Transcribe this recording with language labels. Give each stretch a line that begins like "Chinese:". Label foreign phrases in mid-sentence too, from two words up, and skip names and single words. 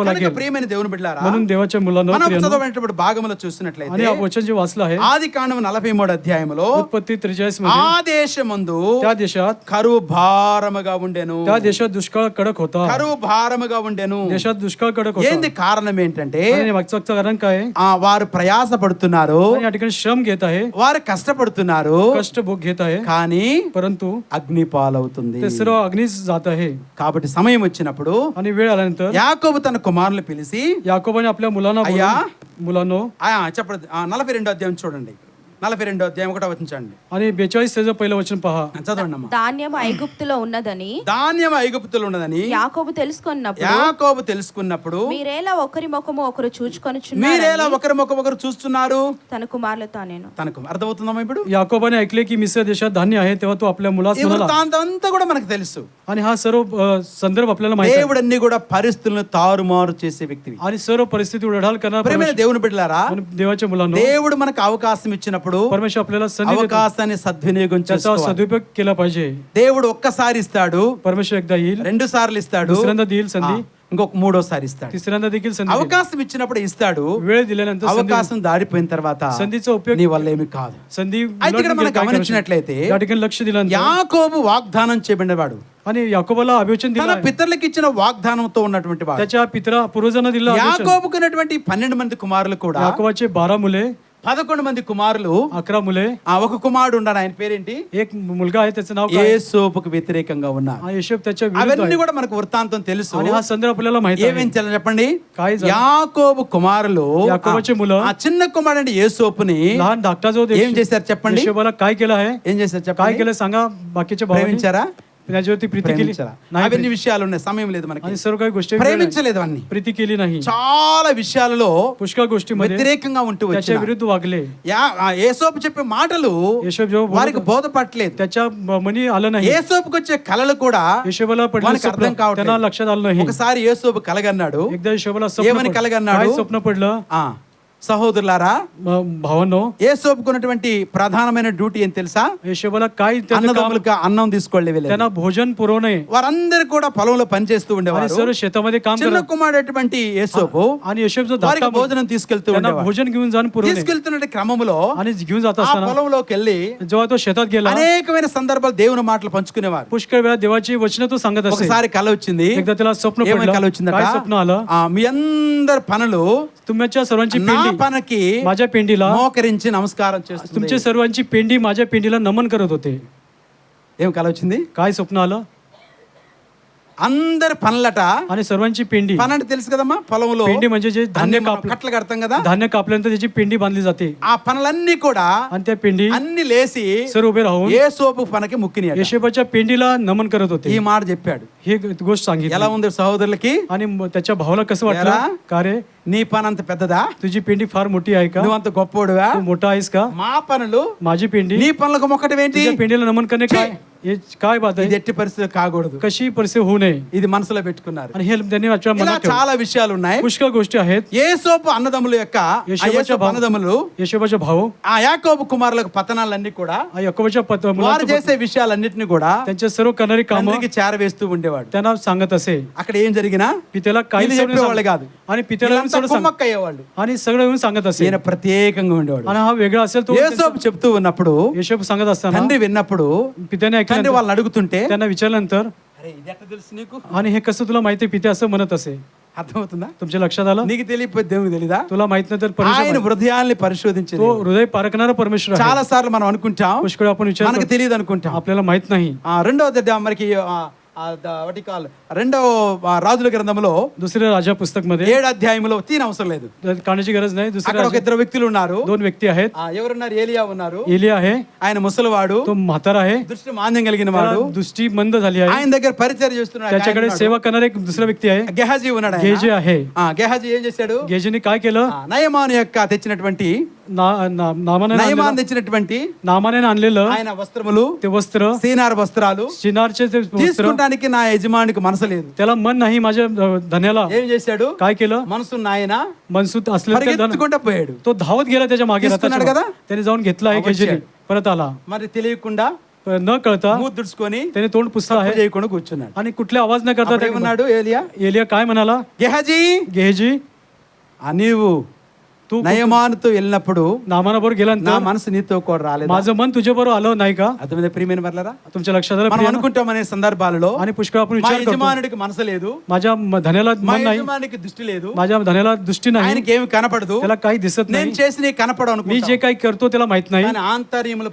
Telugu: కనుక
Marathi: लागेल.
Telugu: ప్రియమైన దేవుని బిడ్డలారా,
Marathi: म्हणून देवाच्या मुलांना
Telugu: మనం
Marathi: प्रियांनो,
Telugu: చదవబడినటువంటి భాగములో
Marathi: आणि
Telugu: చూసినట్లయితే
Marathi: हा वचन जे वाचलं आहे
Telugu: ఆది కాండం 43 అధ్యాయములో
Marathi: उत्पत्ती 43 मध्ये
Telugu: ఆ దేశమందు
Marathi: त्या देशात
Telugu: కరువు భారముగా ఉండెను.
Marathi: त्या देशात दुष्काळ कडक होता.
Telugu: కరువు భారముగా ఉండెను.
Marathi: देशात दुष्काळ कडक होता.
Telugu: ఏంది కారణం ఏంటంటే
Marathi: आणि मागचं कारण काय?
Telugu: వారు ప్రయాస పడుతున్నారు,
Marathi: आणि या ठिकाणी श्रम घेत आहे,
Telugu: వారు కష్టపడుతున్నారు,
Marathi: कष्ट भोग घेत आहे,
Telugu: కానీ
Marathi: परंतु
Telugu: అగ్ని పాలవుతుంది.
Marathi: ते सर्व अग्नीच जात आहे.
Telugu: కాబట్టి సమయం వచ్చినప్పుడు
Marathi: आणि वेळ आल्यानंतर
Telugu: యాకోబు తన కుమారులు పిలిచి
Marathi: याकोबाने आपल्या मुलांना
Telugu: అయ్యా,
Marathi: बोलून, मुलांनो
Telugu: చెప్పండి 42 అధ్యాయం చూడండి. 42వ అధ్యాయం 1వ వచనం చూడండి.
Marathi: आणि 42 त्याचं पहिलं वचन पहा.
Telugu: చదవండి అమ్మా. ధాన్యం ఐగుప్తులో ఉన్నదని ధాన్యం ఐగుప్తులో ఉన్నదని యాకోబు తెలుసుకున్నప్పుడు యాకోబు తెలుసుకున్నప్పుడు మీరేలా ఒకరి ముఖము ఒకరు చూచుకొనుచున్నారు మీరేలా ఒకరి ముఖం ఒకరు చూస్తున్నారు. తన కుమారులతో నేను తనకు అర్థమవుతుందమ్మా ఇప్పుడు?
Marathi: याकोबाने ऐकले की मिस्र देशात धान्य आहे, तेव्हा तो आपल्या मुलास
Telugu: ఈ
Marathi: म्हणाला.
Telugu: వృత్తాంతం అంతా కూడా మనకు తెలుసు.
Marathi: आणि हा सर्व संदर्भ आपल्याला माहिती आहे.
Telugu: దేవుడు అన్ని కూడా పరిస్థితులను తారుమారు చేసే వ్యక్తివి.
Marathi: आणि सर्व परिस्थिती उलाढाल करणार
Telugu: ప్రియమైన దేవుని బిడ్డలారా,
Marathi: देवाच्या मुलांनो,
Telugu: దేవుడు మనకు అవకాశం ఇచ్చినప్పుడు
Marathi: परमेश्वर आपल्याला संधी देतो,
Telugu: అవకాశాన్ని సద్వినియోగం
Marathi: त्याचा
Telugu: చేసుకోవాలి.
Marathi: सदुपयोग केला पाहिजे.
Telugu: దేవుడు ఒక్కసారి ఇస్తాడు,
Marathi: परमेश्वर एकदा येईल,
Telugu: 2 సార్లు ఇస్తాడు,
Marathi: दुसऱ्यांदा देईल संधी,
Telugu: ఇంకొక 3వసారి ఇస్తాడు.
Marathi: तिसऱ्यांदा देखील संधी देईल.
Telugu: అవకాశం ఇచ్చినప్పుడు ఇస్తాడు,
Marathi: वेळ दिल्यानंतर संधी,
Telugu: అవకాశం దాడిపోయిన తర్వాత
Marathi: संधीचा उपयोग,
Telugu: నీ వల్ల ఏమి కాదు.
Marathi: संधी
Telugu: అయితే ఇక్కడ
Marathi: उलटून
Telugu: మనం
Marathi: गेली काय
Telugu: గమనించినట్లయితే
Marathi: करायचं? या ठिकाणी लक्ष दिल्यानंतर
Telugu: యాకోబు వాగ్దానం చేయబడినవాడు,
Marathi: आणि याकोबाला अभिवचन
Telugu: తన
Marathi: दिलं,
Telugu: పితరులకు ఇచ్చిన వాగ్దానంతో ఉన్నటువంటి వాడు.
Marathi: त्याच्या पित्रा पूर्वजांना दिलं अभिवचन.
Telugu: యాకోబుకున్నటువంటి 12 మంది కుమారులు కూడా
Marathi: याकोबाचे 12 मुले,
Telugu: 11 మంది కుమారులు,
Marathi: 11 मुले,
Telugu: ఒక కుమారుడు ఉన్నాడు, ఆయన పేరేంటి?
Marathi: एक मुलगा आहे, त्याचं नाव काय?
Telugu: యేసోపుకు వ్యతిరేకంగా ఉన్నారు.
Marathi: येशूब त्याच्या विरुद्ध
Telugu: అవన్నీ
Marathi: आहे.
Telugu: కూడా మనకు వృత్తాంతం తెలుసు.
Marathi: आणि हा संदर्भ आपल्याला माहिती आहे.
Telugu: ఏమేం చేయాలి చెప్పండి?
Marathi: काय झालं?
Telugu: యాకోబు కుమారులు,
Marathi: याकोबाचे मुलं,
Telugu: ఆ చిన్న కుమారుడు యేసోపుని
Marathi: लहान धाकटा जो
Telugu: ఏం చేశారు చెప్పండి?
Marathi: येशूबाला काय केलं आहे?
Telugu: ఏం చేశారు
Marathi: काय
Telugu: చెప్పండి?
Marathi: केलं सांगा. बाकीच्या भावांनी
Telugu: ప్రేమించారా?
Marathi: त्याच्यावरती प्रीती केली
Telugu: ప్రేమించారా?
Marathi: नाही.
Telugu: అవన్నీ విషయాలు ఉన్నాయి, సమయం లేదు మనకి.
Marathi: आणि सर्व काही गोष्टी वेगळ्या आहेत.
Telugu: ప్రేమించలేదు అన్ని.
Marathi: प्रीती केली नाही.
Telugu: చాలా విషయాలలో
Marathi: पुष्कळ गोष्टीमध्ये
Telugu: వ్యతిరేకంగా ఉంటూ
Marathi: त्याच्या
Telugu: వచ్చిన
Marathi: विरुद्ध वागले.
Telugu: యేసోపు చెప్పే మాటలు
Marathi: येशूब जेव्हा बोलत
Telugu: వారికి బోధపడలేదు.
Marathi: त्याच्या मनी आलं नाही.
Telugu: యేసోపుకు వచ్చే కళలు కూడా
Marathi: येशूबाला पडलं
Telugu: మనకు అర్థం
Marathi: स्वप्न,
Telugu: కావట్లేదు.
Marathi: त्यांना लक्षात आलं नाही.
Telugu: ఒకసారి యేసోపు కలగన్నాడు.
Marathi: एकदा येशूबाला स्वप्न
Telugu: ఏమని
Marathi: पडलं.
Telugu: కలగన్నాడు?
Marathi: काय स्वप्न पडलं?
Telugu: సహోదరులారా,
Marathi: भावांनो,
Telugu: యేసోపుకున్నటువంటి ప్రధానమైన డ్యూటీ ఏం తెలుసా?
Marathi: येशूबाला काय त्याचं काम?
Telugu: అన్నదమ్ములకు అన్నం తీసుకెళ్ళి
Marathi: त्यांना भोजन पुरवणे.
Telugu: వారందరూ కూడా పొలంలో పనిచేస్తూ
Marathi: आणि
Telugu: ఉండేవారు.
Marathi: सर्व शेतामध्ये काम
Telugu: చిన్న
Marathi: करत.
Telugu: కుమారుడైనటువంటి యేసోపు
Marathi: आणि येशूब जो
Telugu: వారికి
Marathi: धाकटा
Telugu: భోజనం తీసుకెళ్తూ
Marathi: त्यांना
Telugu: ఉండేవాడు.
Marathi: भोजन घेऊन जाऊन पुरवणे.
Telugu: తీసుకెళ్తున్న క్రమంలో
Marathi: आणि घेऊन जात
Telugu: ఆ
Marathi: असताना
Telugu: పొలంలోకి వెళ్ళి
Marathi: जेव्हा तो शेतात गेला,
Telugu: అనేకమైన సందర్భాలు దేవుని మాటలు పంచుకునేవారు.
Marathi: पुष्कळ वेळा देवाची वचन तो सांगत असे.
Telugu: ఒకసారి కల వచ్చింది.
Marathi: एकदा त्याला स्वप्न
Telugu: ఏమని
Marathi: पडलं.
Telugu: కల వచ్చిందట?
Marathi: काय स्वप्न आलं?
Telugu: మీ అందరి పనులు
Marathi: तुमच्या सर्वांची
Telugu: నా
Marathi: पेंडी
Telugu: పనికి
Marathi: माझ्या पेंडीला,
Telugu: మోకరించి నమస్కారం చేస్తుంది.
Marathi: तुमच्या सर्वांची पेंडी माझ्या पेंडीला नमन करत होते.
Telugu: ఏం కల వచ్చింది?
Marathi: काय स्वप्न आलं?
Telugu: అందరి పనులట.
Marathi: आणि सर्वांची पेंडी,
Telugu: పని అంటే తెలుసు కదమ్మా, పొలంలో
Marathi: पेंडी म्हणजे जे धान्य
Telugu: అన్ని మనం
Marathi: कापलं,
Telugu: కట్టలు కడతాం కదా,
Marathi: धान्य कापल्यानंतर त्याची पेंडी बांधली जाते.
Telugu: ఆ పనులన్నీ కూడా
Marathi: आणि त्या पेंडी
Telugu: అన్ని లేసి
Marathi: सर्व उभे राहून
Telugu: యేసోపు పనికి ముక్కిని.
Marathi: येशूबाच्या पेंडीला नमन करत होते.
Telugu: ఈ మాట చెప్పాడు.
Marathi: ही गोष्ट
Telugu: ఎలా
Marathi: सांगितली.
Telugu: ఉంది సహోదరులకి?
Marathi: आणि त्याच्या भावाला कसं
Telugu: एरा?
Marathi: वाटलं? का रे,
Telugu: నీ పని అంత పెద్దదా?
Marathi: तुझी पेंडी फार मोठी आहे का?
Telugu: నువ్వు అంత గొప్పోడువా?
Marathi: तू मोठा आहेस का?
Telugu: మా పనులు
Marathi: माझी पेंडी,
Telugu: నీ పనులకు మొక్కటం ఏంటి?
Marathi: तुझ्या पेंडीला नमन करणे काय? हे काय बात
Telugu: ఇది
Marathi: आहे?
Telugu: ఎట్టి పరిస్థితి కాకూడదు.
Marathi: कशी परिस्थिती होऊ नये.
Telugu: ఇది మనసులో పెట్టుకున్నారు.
Marathi: आणि हे त्यांनी आजच्या
Telugu: ఇలా
Marathi: मनात ठेवलं.
Telugu: చాలా విషయాలు ఉన్నాయి.
Marathi: पुष्कळ गोष्टी आहेत.
Telugu: యేసోపు అన్నదమ్ముల యొక్క యేసోపు అన్నదమ్ములు
Marathi: येशूबाचे भाऊ,
Telugu: ఆ యాకోబు కుమారులకు పతనాలన్నీ కూడా
Marathi: याकोबाच्या
Telugu: వారు
Marathi: मुलांचं
Telugu: చేసే విషయాలన్నిటిని కూడా
Marathi: त्यांच्या सर्व करणारी कामं
Telugu: తండ్రికి చేరవేస్తూ ఉండేవాడు.
Marathi: त्यांना सांगत असे.
Telugu: అక్కడ ఏం జరిగినా
Marathi: पित्याला काही
Telugu: వీళ్ళు చెప్పేవాళ్ళు కాదు.
Marathi: आणि पित्याला येऊन सगळं सांग-
Telugu: కుమ్మక్కయ్యేవాళ్ళు.
Marathi: आणि सगळं येऊन सांगत असे.
Telugu: ఈయన ప్రత్యేకంగా ఉండేవాడు.
Marathi: आणि हा वेगळा असेल तो
Telugu: యేసోపు చెప్తూ ఉన్నప్పుడు
Marathi: येशूब सांगत असताना
Telugu: తండ్రి విన్నప్పుడు
Marathi: पित्याने
Telugu: తండ్రి
Marathi: ऐकल्यानंतर,
Telugu: వాళ్ళని అడుగుతుంటే,
Marathi: त्यांना विचारल्यानंतर,
Telugu: అరే ఇది ఎట్లా తెలుసు నీకు?
Marathi: आणि हे कसं तुला माहिती? पित्या असं म्हणत असे.
Telugu: అర్థమవుతుందా?
Marathi: तुमच्या लक्षात आलं?
Telugu: నీకు తెలియకపోతే దేవునికి తెలీదా?
Marathi: तुला माहित नाही तर परमेश्वर
Telugu: ఆయన
Marathi: माहित.
Telugu: హృదయాల్ని పరిశోధించేది.
Marathi: तो हृदय पारखणारा परमेश्वर आहे.
Telugu: చాలా సార్లు మనం అనుకుంటాం,
Marathi: पुष्कळ आपण विचार
Telugu: మనకు
Marathi: करतो,
Telugu: తెలియదు అనుకుంటాం.
Marathi: आपल्याला माहित नाही.
Telugu: రెండవ మనకి రెండవ రాజుల గ్రంథంలో
Marathi: दुसऱ्या राजा पुस्तक मध्ये
Telugu: 7వ అధ్యాయంలో తీన అవసరం లేదు.
Marathi: काढण्याची गरज नाही.
Telugu: అక్కడ
Marathi: दुसऱ्या
Telugu: ఒక ఇద్దరు వ్యక్తులు ఉన్నారు.
Marathi: दोन व्यक्ती आहेत.
Telugu: ఎవరున్నారు? ఏలియా ఉన్నారు.
Marathi: एलिया आहे,
Telugu: ఆయన ముసలివాడు,
Marathi: तो म्हातारा आहे,
Telugu: దృష్టి మాంద్యం కలిగిన వాడు.
Marathi: त्याला दृष्टी मंद झाली आहे.
Telugu: ఆయన దగ్గర పరిచయం చేస్తున్నాడు.
Marathi: त्याच्याकडे सेवा करणारा एक दुसरा व्यक्ती आहे,
Telugu: గెహాజీ ఉన్నాడు. ఆయన.
Marathi: गेजे आहे.
Telugu: గెహాజీ ఏం చేశాడు?
Marathi: गेजेने काय केलं?
Telugu: నయమాను యొక్క తెచ్చినటువంటి నయమాను తెచ్చినటువంటి
Marathi: नामाने आणलेलं
Telugu: ఆయన వస్త్రములు,
Marathi: ते वस्त्र,
Telugu: సీనార్ వస్త్రాలు
Marathi: शिनारचे ते वस्त्र,
Telugu: తీసుకుంటానికి నా యజమానికి మనసు లేదు.
Marathi: त्याला मन नाही माझ्या धन्याला.
Telugu: ఏం చేశాడు?
Marathi: काय केलं?
Telugu: మనసున్న ఆయన
Marathi: मनसूत असलेलं त्या धन-
Telugu: పరిగెత్తుకుంటూ పోయాడు.
Marathi: तो धावत गेला त्याच्या मागे
Telugu: తీసుకున్నాడు
Marathi: रथाच्या
Telugu: కదా?
Marathi: मागे. त्याने जाऊन घेतला आहे
Telugu: వచ్చాడు.
Marathi: गेजेने, परत आला.
Telugu: మరి తెలియకుండా
Marathi: न कळता
Telugu: మూతి దుడుచుకొని
Marathi: त्याने तोंड पुसला आहे
Telugu: చేయకుండా కూర్చున్నాడు.
Marathi: आणि कुठले आवाज न करता
Telugu: అప్పుడు
Marathi: त्याने-
Telugu: ఏమన్నాడు ఏలియా?
Marathi: एलिया काय म्हणाला?
Telugu: గెహాజీ,
Marathi: गेहजी,
Telugu: నీవు
Marathi: तू
Telugu: నయమానుతో వెళ్ళినప్పుడు
Marathi: नामानाबरोबर
Telugu: నా
Marathi: गेल्यानंतर
Telugu: మనసు నీతో కూడా రాలేదు.
Marathi: माझं मन तुझ्या बरोबर आलं नाही का?
Telugu: అర్థమైందా ప్రియమైన వర్లారా?
Marathi: तुमच्या लक्षात आलं
Telugu: మనం
Marathi: प्रियानो?
Telugu: అనుకుంటాం అనే సందర్భాలలో
Marathi: आणि पुष्कळ आपण
Telugu: మా
Marathi: विचार करतो,
Telugu: యజమానుడికి మనసు లేదు,
Marathi: माझ्या धन्याला
Telugu: మా
Marathi: मन नाही,
Telugu: యజమానికి దృష్టి లేదు,
Marathi: माझ्या धन्याला दृष्टी नाही,
Telugu: ఆయనకి ఏమి కనపడదు,
Marathi: त्याला काही दिसत
Telugu: నేను
Marathi: नाही,
Telugu: చేసి నీకు కనపడవు
Marathi: मी
Telugu: అనుకుంటాం.
Marathi: जे काही करतो त्याला माहित नाही.
Telugu: కానీ ఆంతర్యములు